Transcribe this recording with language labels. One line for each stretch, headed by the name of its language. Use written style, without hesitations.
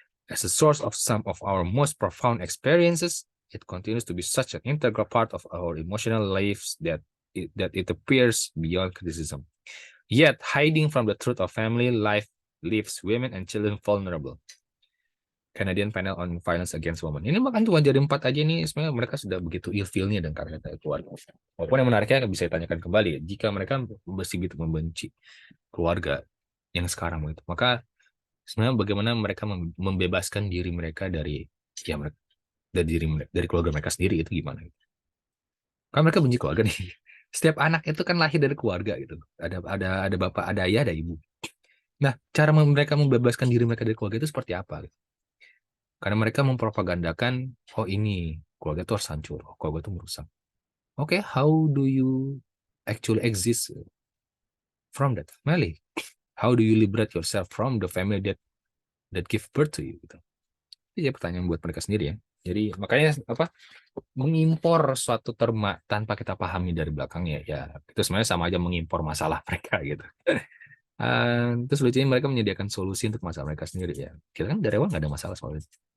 English: As a source of some of our most profound experiences, it continues to be such an integral part of our emotional lives that it appears beyond criticism. Yet, hiding from the truth of family life leaves women and children vulnerable. Canadian Panel on Violence Against Women.
Indonesian: Ini bahkan cuma jadi 4 aja nih, sebenarnya mereka sudah begitu ilfilnya dan karena keluarga. Walaupun yang menariknya bisa ditanyakan kembali, jika mereka begitu membenci keluarga yang sekarang itu, maka sebenarnya bagaimana mereka membebaskan diri mereka dari ya mereka dari diri dari keluarga mereka sendiri itu gimana? Kan mereka benci keluarga nih. Setiap anak itu kan lahir dari keluarga gitu. Ada bapak, ada ayah, ada ibu. Nah, cara mereka membebaskan diri mereka dari keluarga itu seperti apa? Gitu? Karena mereka mempropagandakan, oh ini keluarga itu harus hancur, keluarga itu merusak. Oke,
English: how do you actually exist from that family? How do you liberate yourself from the family that give birth to you?
Indonesian: Gitu. Itu ya pertanyaan buat mereka sendiri ya. Jadi makanya apa mengimpor suatu terma tanpa kita pahami dari belakangnya ya itu sebenarnya sama aja mengimpor masalah mereka gitu. Terus lucunya mereka menyediakan solusi untuk masalah mereka sendiri ya. Kita kan dari awal nggak ada masalah soal itu.